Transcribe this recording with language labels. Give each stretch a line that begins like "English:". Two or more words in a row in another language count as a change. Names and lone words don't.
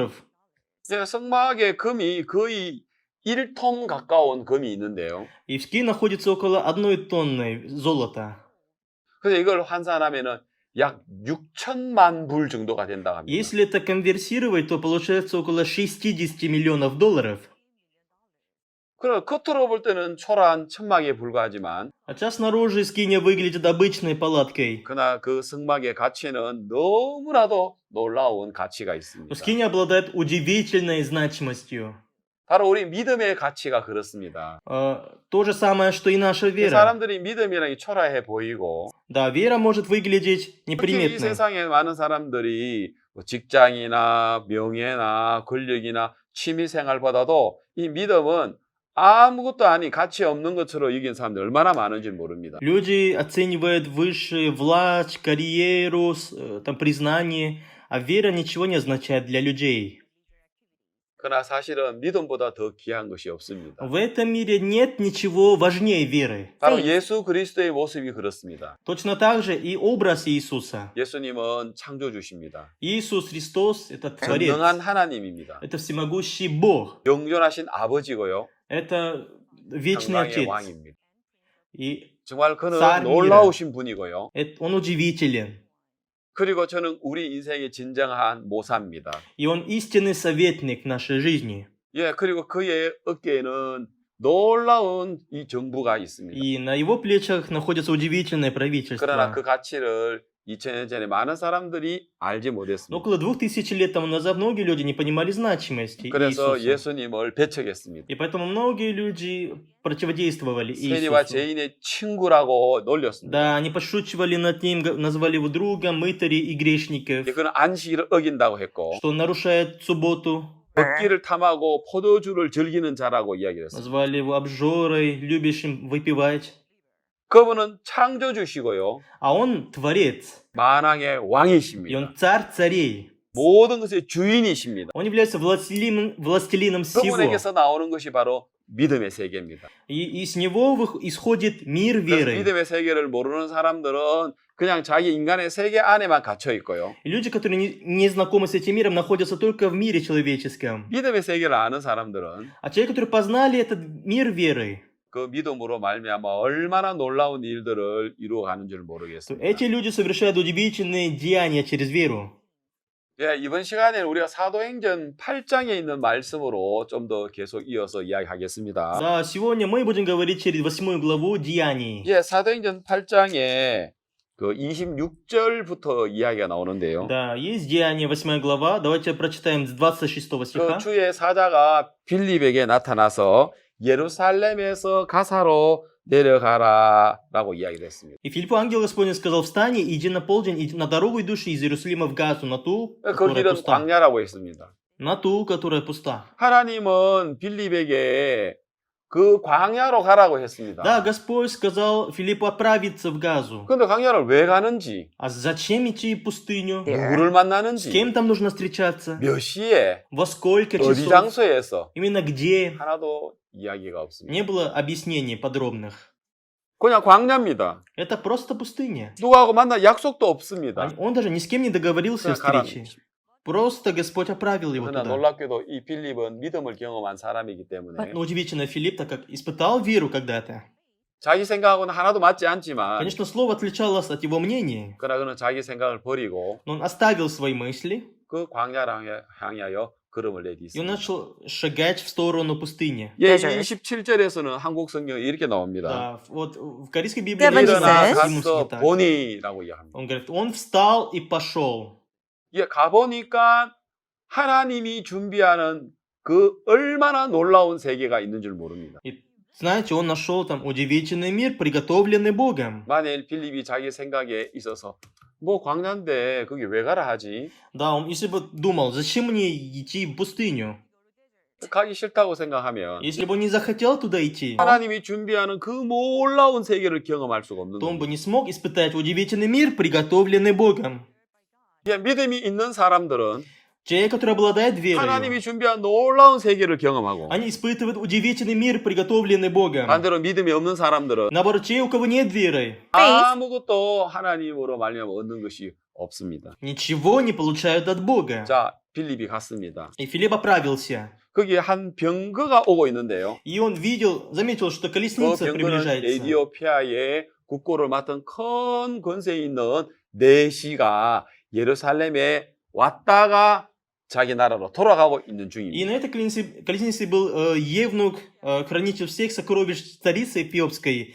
Korean: 성막의 금이 거의 1톤 가까운 금이 있는데요.
Russian: И в скинии находится около 1 тонны золота.
Korean: 그래서 이걸 환산하면은 약 6천만 불 정도가 된다고 합니다.
Russian: Если это конвертировать, то получается около $60 миллионов.
Korean: 그럼 겉으로 볼 때는 초라한 천막에 불과하지만
Russian: Хотя снаружи скиния выглядит обычной палаткой.
Korean: 그러나 그 성막의 가치는 너무나도 놀라운 가치가
Russian: Но
Korean: 있습니다.
Russian: скиния обладает удивительной значимостью.
Korean: 바로 우리 믿음의 가치가 그렇습니다.
Russian: То же самое, что и наша вера.
Korean: 사람들이 믿음이라는 게 초라해 보이고
Russian: Да, вера может выглядеть
Korean: 특히 이
Russian: неприметной.
Korean: 세상에 많은 사람들이 직장이나 명예나 권력이나 취미생활보다도 이 믿음은 아무것도 아닌 가치 없는 것으로 여기는 사람들이 얼마나 많은지 모릅니다.
Russian: Люди оценивают выше власть, карьеру, там, признание, а вера ничего не означает для людей.
Korean: 그러나 사실은 믿음보다 더 귀한 것이 없습니다.
Russian: В этом мире нет ничего важнее веры.
Korean: 바로 예수 그리스도의 모습이 그렇습니다.
Russian: Точно так же и образ Иисуса.
Korean: 예수님은 창조주십니다.
Russian: Иисус Христос — это Творец.
Korean: 전능한 하나님입니다.
Russian: Это всемогущий Бог.
Korean: 영존하신 아버지고요.
Russian: Это вечный
Korean: 평강의
Russian: Отец.
Korean: 왕입니다.
Russian: И
Korean: 정말 그는 쌀 놀라우신 분이고요.
Russian: Он удивителен.
Korean: 그리고 저는 우리 인생의 진정한 모사입니다.
Russian: И Он истинный советник в нашей жизни.
Korean: 예, 그리고 그의 어깨에는 놀라운 이 정부가 있습니다.
Russian: И на Его плечах находится удивительное правительство.
Korean: 그러나 그 가치를 2000년 전에 많은 사람들이 알지
Russian: Но
Korean: 못했습니다.
Russian: около 2000 лет тому назад многие люди не понимали значимости
Korean: 그래서
Russian: Иисуса.
Korean: 예수님을 배척했습니다.
Russian: И поэтому многие люди противодействовали
Korean: 세리와
Russian: Иисусу.
Korean: 죄인의 친구라고 놀렸습니다.
Russian: Да, они подшучивали над ним, назвали его другом, мытарей и грешников,
Korean: 그는 안식일을 어긴다고 했고
Russian: что он нарушает субботу.
Korean: 먹기를 탐하고 포도주를 즐기는 자라고 이야기를 했습니다.
Russian: Назвали его обжорой, любящим выпивать.
Korean: 그분은 창조주시고요.
Russian: А он творец,
Korean: 만왕의
Russian: и
Korean: 왕이십니다.
Russian: он царь царей.
Korean: 모든 것의 주인이십니다.
Russian: Он является властелином всего.
Korean: 그분에게서 나오는 것이 바로 믿음의 세계입니다.
Russian: И с него исходит мир
Korean: 그래서
Russian: веры.
Korean: 믿음의 세계를 모르는 사람들은 그냥 자기 인간의 세계 안에만 갇혀 있고요.
Russian: И люди, которые не знакомы с этим миром, находятся только в мире человеческом.
Korean: 믿음의 세계를 아는 사람들은
Russian: А человек, которые познали этот мир веры,
Korean: 그 믿음으로 말미암아 얼마나 놀라운 일들을 이루어가는 줄
Russian: то
Korean: 모르겠습니다.
Russian: эти люди совершают удивительные деяния через веру.
Korean: 예, 이번 시간에는 우리가 사도행전 8장에 있는 말씀으로 좀 더 계속 이어서 이야기하겠습니다.
Russian: Да, сегодня мы будем говорить через 8 главу Деяний.
Korean: 예, 사도행전 8장에 그 26절부터 이야기가 나오는데요.
Russian: Да, есть Деяния, 8 глава. Давайте прочитаем с 26
Korean: 그
Russian: стиха.
Korean: 주의 사자가 빌립에게 나타나서 예루살렘에서 가사로 내려가라라고 이야기를 했습니다.
Russian: И Филиппу ангел Господень сказал: «Встань, иди на полдень, иди на дорогу, идущую из Иерусалима в Газу, на ту,
Korean: 그
Russian: которая
Korean: 길은
Russian: пуста».
Korean: 광야라고 했습니다.
Russian: На ту, которая пуста.
Korean: 하나님은 빌립에게 그 광야로 가라고 했습니다.
Russian: Да, Господь сказал Филиппу отправиться в Газу.
Korean: 근데 광야를 왜 가는지,
Russian: А зачем идти в пустыню?
Korean: 누구를
Russian: С
Korean: 만나는지,
Russian: кем там нужно встречаться?
Korean: 몇 시에,
Russian: Во сколько
Korean: 어디
Russian: часов?
Korean: 장소에서
Russian: Именно где?
Korean: 하나도 이야기가 없습니다.
Russian: Не было объяснений подробных.
Korean: 그냥 광야입니다.
Russian: Это просто пустыня.
Korean: 누구하고 만날 약속도 없습니다.
Russian: Он даже ни с кем не договорился о
Korean: 그냥 가라는
Russian: встрече.
Korean: 거죠.
Russian: Просто Господь отправил его
Korean: 그러나
Russian: туда.
Korean: 놀랍게도 이 빌립은 믿음을 경험한 사람이기 때문에
Russian: Но удивительно, Филипп, так как испытал веру когда-то.
Korean: 자기 생각하고는 하나도 맞지 않지만
Russian: Конечно, слово отличалось от его мнения,
Korean: 그러나 그는 자기 생각을 버리고
Russian: но он оставил свои мысли,
Korean: 그 광야를 향하여 걸음을
Russian: и он
Korean: 내딛습니다.
Russian: начал шагать в сторону пустыни.
Korean: 예, Desert. 27절에서는 한국 성경에 이렇게 나옵니다.
Russian: Да, вот в корейской Библии Seven написано says- в
Korean: 일어나 가서
Russian: так.
Korean: 보니라고 이야기합니다.
Russian: Он говорит, он встал и пошел.
Korean: 예, 가보니까 하나님이 준비하는 그 얼마나 놀라운 세계가 있는 줄 모릅니다.
Russian: И знаете, он нашел там удивительный мир, приготовленный Богом.
Korean: 만일 빌립이 자기 생각에 있어서 뭐 광야인데 거기 왜 가라 하지?
Russian: Да, он если бы думал, зачем мне идти в пустыню?
Korean: 가기 싫다고 생각하면
Russian: Если бы он не захотел туда идти,
Korean: 하나님이 준비하는 그 놀라운 세계를 경험할 수가 없는
Russian: то он бы
Korean: 겁니다.
Russian: не смог испытать удивительный мир, приготовленный Богом.
Korean: 예, 믿음이 있는 사람들은
Russian: Человек, который обладает верой,
Korean: 하나님이 준비한 놀라운 세계를 경험하고
Russian: они испытывают удивительный мир, приготовленный Богом.
Korean: 반대로 믿음이 없는 사람들은
Russian: Наоборот, те, у кого нет веры,
Korean: 아무것도 하나님으로 말미암아 얻는 것이 없습니다.
Russian: ничего не получают от Бога.
Korean: 자, 빌립이 갔습니다.
Russian: И Филипп отправился.
Korean: 거기에 한 병거가 오고 있는데요.
Russian: И он заметил, что
Korean: 그
Russian: колесница
Korean: 병거는
Russian: приближается.
Korean: 에디오피아의 국고를 맡은 큰 권세 있는 내시가 예루살렘에 왔다가 자기 나라로 돌아가고 있는
Russian: И
Korean: 중입니다.
Russian: на этой колеснице был евнух, хранитель всех сокровищ царицы Эфиопской.